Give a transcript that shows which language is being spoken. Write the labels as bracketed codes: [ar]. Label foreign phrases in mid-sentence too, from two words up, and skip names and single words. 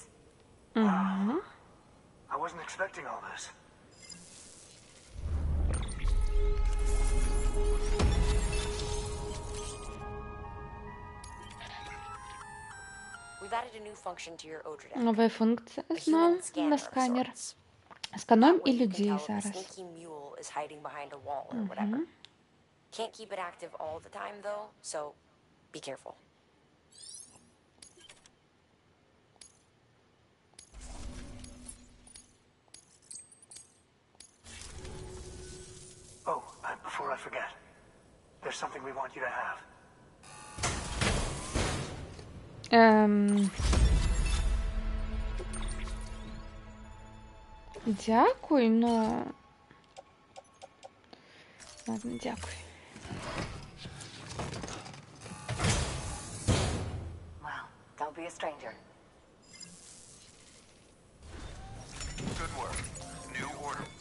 [en] Угу. I wasn't expecting all this. We've added a new function to your Odra deck. [uk] Новая функція [en] A human [uk] знов [en] scanner [uk] на [en] of [uk] сканер. [en] sorts. [uk] Скануємо [en] That way [uk] і [en] you can [uk] людей [en] tell if a [uk] зараз. [en] sneaky mule is hiding behind a wall or whatever. Can't keep it active all the time though, so be careful. Oh, before I forget, there's something we want you to have. [uk] Дякую, но... Ладно, дякую. [en] Well, don't be a stranger. Good work. New order.